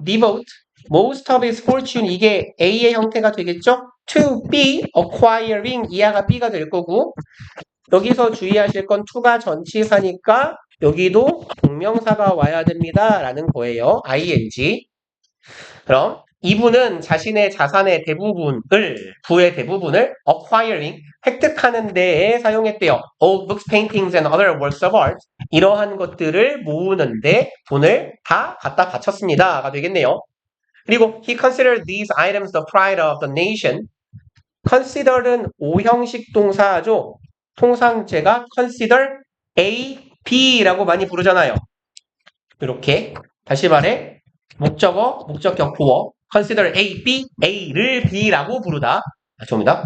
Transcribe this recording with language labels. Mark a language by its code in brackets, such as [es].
[en] devote, most of his fortune [ko] 이게 A의 형태가 되겠죠? to B, acquiring 이하가 B가 될 거고 여기서 주의하실 건 to가 전치사니까 여기도 동명사가 와야 됩니다 라는 거예요. [en] ing. [ko] 그럼 이분은 자신의 자산의 대부분을, 부의 대부분을 acquiring, 획득하는 데에 사용했대요. [en] Old books, paintings and other works of art. [ko] 이러한 것들을 모으는데 돈을 다 갖다 바쳤습니다가 되겠네요. [en] 그리고 he considered these items the pride of the nation. [ko] consider는 오형식 동사죠. 통상 제가 consider A, B라고 많이 부르잖아요. 이렇게 다시 말해 목적어, 목적격 보어 consider A, B, A를 B라고 부르다. 죄송합니다.